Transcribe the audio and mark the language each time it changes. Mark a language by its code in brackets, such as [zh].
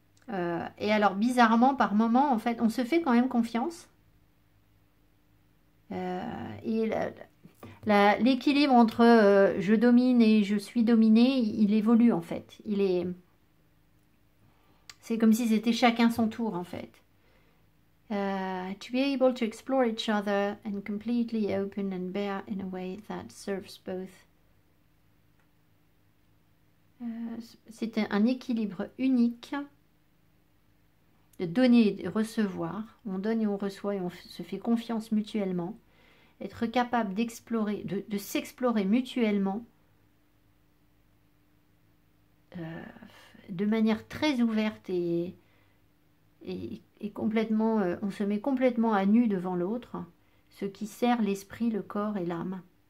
[fr] Et alors, bizarrement, par moment, en fait, on se fait quand même confiance. Et l'équilibre entre je domine et je suis dominé, il évolue, en fait. C'est comme si c'était chacun son tour, en fait. [en] To be able to explore each other and completely open and bear in a way that serves both. [fr] C'est un équilibre unique de donner et de recevoir. On donne et on reçoit et on se fait confiance mutuellement. Être capable d'explorer, de s'explorer mutuellement de manière très ouverte et complètement, on se met complètement à nu devant l'autre, ce qui sert l'esprit, le corps et l'âme.